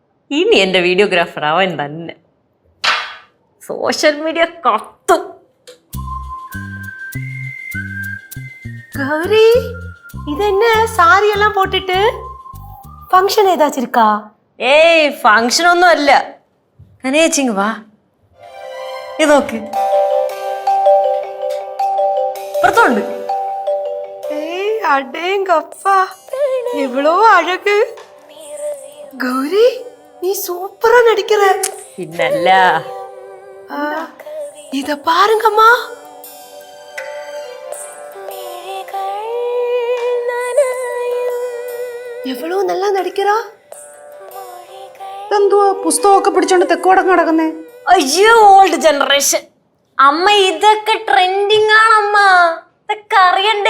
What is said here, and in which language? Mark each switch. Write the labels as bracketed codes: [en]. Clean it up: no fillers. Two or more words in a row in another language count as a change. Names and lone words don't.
[ml] ഇനി എന്റെ വീഡിയോഗ്രാഫർ അവൻ തന്നെ. സോഷ്യൽ മീഡിയ കത്തും. [ta] கௌரி இது என்ன சாரி எல்லாம் போட்டுட்டு ஃபங்க்ஷன் ஏதாச்சும் இருக்கா? [ml] ഏയ് ഫങ്ഷൻ ഒന്നും അല്ല. കനേച്ചിങ് വാ, ഇത് നോക്ക്, പുറത്തോണ്ട്. [ta] ஏய் அடேங்கப்பா எவ்வளோ அழகு. கௌரி நீ சூப்பரா நடிக்கிற. [ml] പിന്നല്ല. [ta] இத பாருங்கம்மா. எவ்வளோ நல்லா நடிக்கிறா. [ml] എന്തുവാ പുസ്തകമൊക്കെ പിടിച്ചോണ്ട് തെക്കോടൊക്കെ നടക്കുന്നേ? അയ്യോ, [en] old generation. [ml] അമ്മ ഇതൊക്കെ ട്രെൻഡിങ് ആണമ്മ, ഇതൊക്കെ അറിയണ്ടേ?